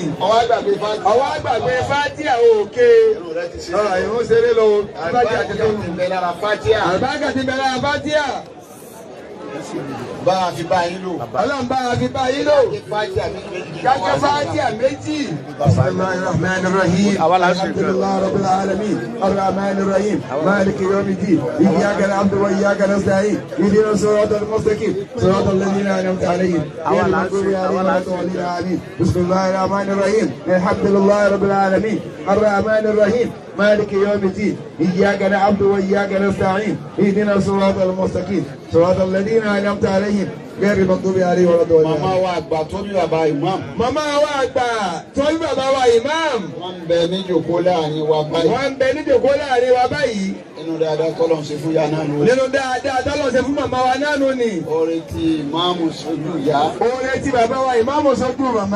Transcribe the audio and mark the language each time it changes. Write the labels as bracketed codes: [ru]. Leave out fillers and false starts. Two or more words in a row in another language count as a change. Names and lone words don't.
[yo] ọwọ́ àgbàgbé fàtíà. ọwọ́ àgbàgbé fàtíà òkè. ìrun ṣeré lọ. àlùbáríkà ti bẹ̀rẹ̀ lára fàtíà. àlùbáríkà ti bẹ̀rẹ̀ lára fàtíà. bá a fi bá yín lò. ọlọ́run bá a fi bá yín lò. kájọ fàtíà méjì. [ar] بسم الله الرحمن الرحيم. الحمد لله رب العالمين الرحمن الرحيم مالك يوم الدين إياك نعبد وإياك نستعين اهدنا الصراط المستقيم صراط الذين أنعمت عليهم غير المغضوب عليهم ولا الضالين آمين بسم الله الرحمن الرحيم الحمد لله رب العالمين الرحمن الرحيم مالك يوم الدين إياك نعبد وإياك نستعين اهدنا الصراط المستقيم صراط الذين أنعمت عليهم غير المغضوب عليهم ولا الضالين. [yo] màmá wa àgbà tó ní bàbá imam. màmá wa àgbà tó ní bàbá wa imam. wọ́n ń bẹ ní jòkó láàrin wa báyìí. wọ́n ń bẹ ní jòkó láàrin wa báyìí. nínú dáadáa tọ́lọ̀ ń ṣe fún ya náà nù. nínú dáadáa tọ́lọ̀ ń ṣe fún màmá wa náà nù ni. oore tí ìmáàmù sojú ìyá. oore tí bàbá wa ìmáàmù sojú màmá.